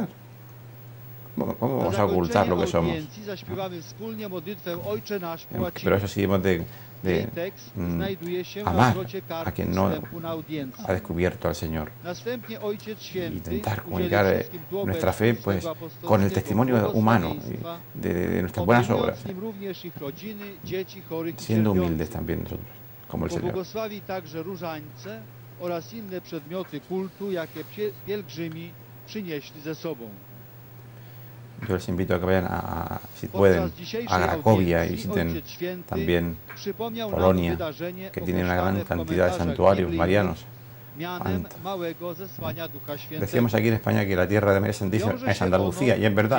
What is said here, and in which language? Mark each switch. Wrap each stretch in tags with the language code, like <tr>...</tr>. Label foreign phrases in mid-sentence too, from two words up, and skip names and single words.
<es>¿Cómo vamos a ocultar lo que somos? Pero eso sí, hemos de amar a quien no ha descubierto al Señor, y intentar comunicar nuestra fe, pues, con el testimonio humano de nuestras buenas obras, siendo humildes también nosotros, como el Señor.</es> <pl>Oraz inne przedmioty kultu, jakie pielgrzymi przynieśli ze sobą.</pl> <es>Yo les invito a que vayan, si pueden, a Cracovia y visiten también Polonia, que tiene una gran cantidad de santuarios marianos. Decíamos aquí en España que la tierra de María Santísima es Andalucía, y es verdad.</es>